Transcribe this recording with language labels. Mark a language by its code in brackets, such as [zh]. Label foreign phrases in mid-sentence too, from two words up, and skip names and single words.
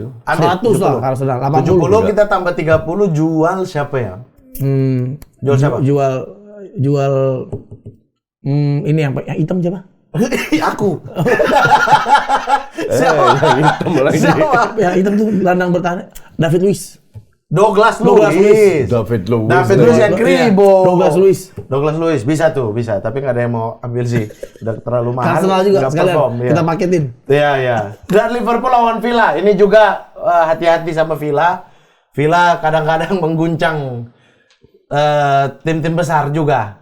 [id] 100 lah ke Arsenal. 80. 70 kita tambah 30 jual siapa ya? Jual siapa? Jual ini yang hitam siapa? Aku. Yang hitam lagi. Siapa? Yang hitam tuh gelandang bertahan. David Luiz. Douglas Douglas Luiz. David Luiz. David Luiz yang Iya, kribo. Douglas Luiz. Douglas Luiz bisa tuh, bisa. Tapi nggak ada yang mau ambil sih. Udah terlalu mahal. Arsenal juga nggak sekalian. perform, ya. Kita paketin. Iya, iya. Dan Liverpool lawan Villa. Ini juga hati-hati sama Villa. Villa kadang-kadang mengguncang tim-tim besar juga.